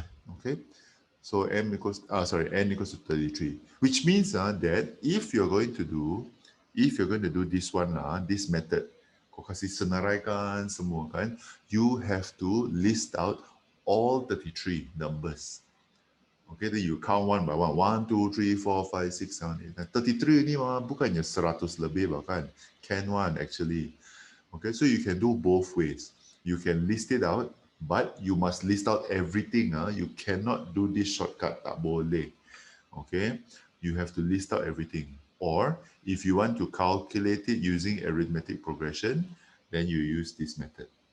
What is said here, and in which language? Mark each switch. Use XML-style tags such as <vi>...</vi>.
<en>Okay. So N equals to 33, which means that if you're going to do this one, this method,</en> <ms>kau kasih senaraikan semua kan,</ms> <en>you have to list out all 33 numbers. Okay, then you count one by one. 1, 2, 3, 4, 5, 6, 7, 8, 9.</en> <ms>33 ni bukannya 100 lebih bahkan.</ms> <en>Can one actually. Okay, so you can do both ways. You can list it out, but you must list out everything. You cannot do this shortcut,</en> <ms>tak boleh.</ms> <en>Okay, you have to list out everything. Or if you want to calculate it using arithmetic progression, then you use this method.</en>